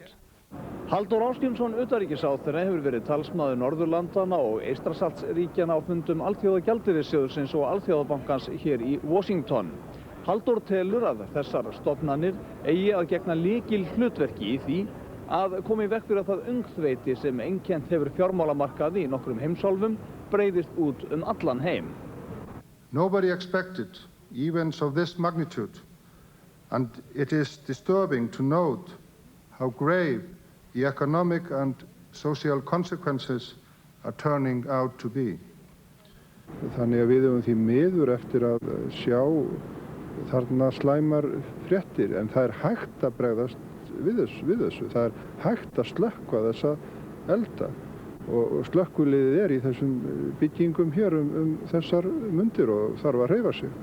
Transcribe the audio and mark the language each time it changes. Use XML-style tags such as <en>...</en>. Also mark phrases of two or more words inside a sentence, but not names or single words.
<is>Halldór Ásgrímsson utanríkisráðherra hefur verið talsmaður Norðurlandana og Eystrasaltsríkjanna á fundum Alþjóðagjaldeyrissjóðsins og Alþjóðabankans hér í Washington. Halldór telur að þessar stofnanir eigi að gegna lykil hlutverki í því að koma í veg fyrir að það öngþveiti sem einkennt hefur fjármálamarkaði í nokkrum heimsálfum breiðist út allan heim.</is> <en>Nobody expected events of this magnitude, and it is disturbing to note how grave the economic and social consequences are turning out to be.</en> <is>Þannig að við höfum því miður eftir að sjá þarna slæmar fréttir, en það hægt að bregðast við þessu. Það hægt að slökkva þessa elda og slökkviliðið í þessum byggingum hér þessar mundir og þarf að hreyfa sig.</is>